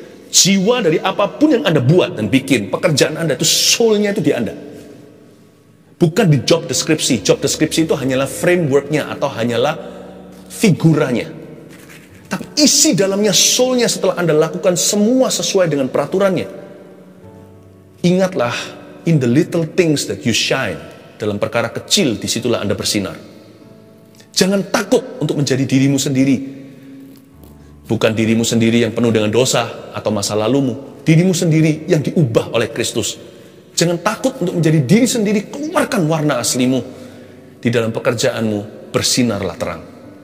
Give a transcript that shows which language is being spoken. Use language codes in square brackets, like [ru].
[id] Jiwa dari apapun yang Anda buat dan bikin, pekerjaan Anda itu soul-nya itu di Anda. Bukan di job deskripsi. Job deskripsi itu hanyalah framework-nya atau hanyalah figuranya. Tapi isi dalamnya soul-nya setelah Anda lakukan semua sesuai dengan peraturannya. Ingatlah, [en] in the little things that you shine. [id] Dalam perkara kecil, disitulah Anda bersinar. Jangan takut untuk menjadi dirimu sendiri. Bukan dirimu sendiri yang penuh dengan dosa atau masa lalumu. Dirimu sendiri yang diubah oleh Kristus. Jangan takut untuk menjadi diri sendiri. Keluarkan warna aslimu. Di dalam pekerjaanmu, bersinarlah terang.